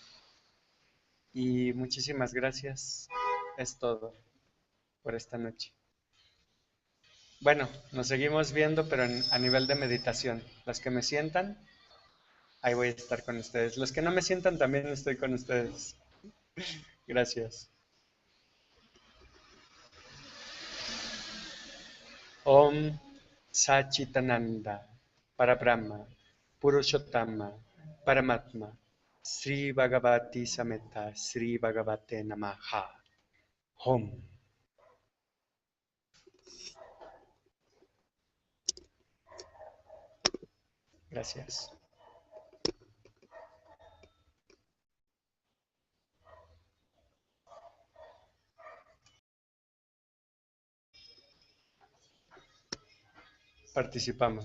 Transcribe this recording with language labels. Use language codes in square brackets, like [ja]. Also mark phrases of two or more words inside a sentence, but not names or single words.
[es] Y muchísimas gracias. Es todo por esta noche. Bueno, nos seguimos viendo, pero a nivel de meditación. Los que me sientan, ahí voy a estar con ustedes. Los que no me sientan, también estoy con ustedes. Gracias. [sa] ॐ सच्चिदानन्द, परब्रह्म, पुरुषोत्तम, परमात्मा, श्री भगवती समेत, श्री भगवते नमः. Om. [es] Gracias. Participamos.